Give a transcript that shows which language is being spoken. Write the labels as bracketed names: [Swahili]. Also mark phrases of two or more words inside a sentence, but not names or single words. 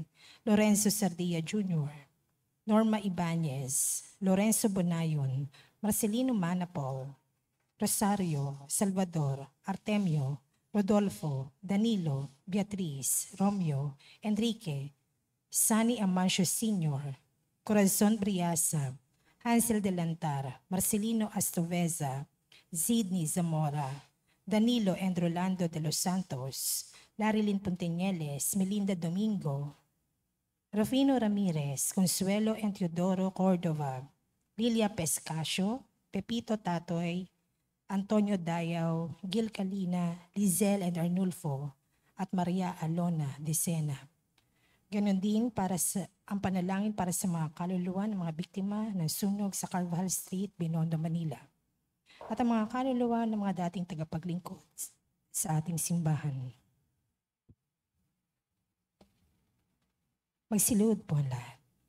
[Filipino] Lorenzo Sardia Jr., Norma Ibanez, Lorenzo Bonayon, Marcelino Manapol, Rosario, Salvador, Artemio, Rodolfo, Danilo, Beatriz, Romeo, Enrique, Sunny Amancio Sr., Corazon Briasa, Hansel Delantar, Marcelino Astoveza, Zidney Zamora, Danilo and Rolando de los Santos, Larilyn Ponteñeles, Melinda Domingo, Rufino Ramirez, Consuelo and Teodoro Cordova, Lilia Pescasio, Pepito Tatoy, Antonio Dayaw, Gil Calina, Lizelle and Arnulfo, at Maria Alona de Sena. Ganon din ang panalangin para sa mga kaluluwa ng mga biktima ng sunog sa Carvajal Street, Binondo, Manila. At ang mga kaluluwa ng mga dating tagapaglingkod sa ating simbahan. Magsilud po ang lahat.